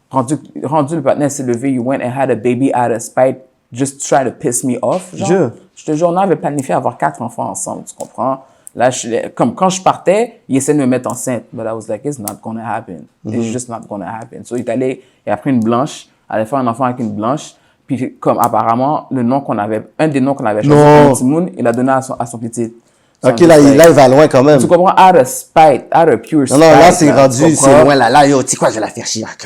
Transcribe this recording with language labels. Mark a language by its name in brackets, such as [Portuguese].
[French] Rendu le partenaire s'est levé, [English] you went and had a baby out of spite, just try to piss me off. [French] Genre, je te jure, on avait planifié avoir 4 enfants ensemble, tu comprends? Là, comme quand je partais, il essayait de me mettre enceinte. [English] But I was like, it's not gonna happen. It's just not gonna happen. [French] So, il a pris une blanche, allait faire un enfant avec une blanche. Puis, comme apparemment, un des noms qu'on avait choisi pour le petit Moon, il a donné à son petit. Ok, là, il va loin quand même. Tu comprends? [English] Out of spite, out of pure spite. [French] Non, là, c'est rendu, c'est loin, là, yo, tu sais quoi, je vais la faire chier.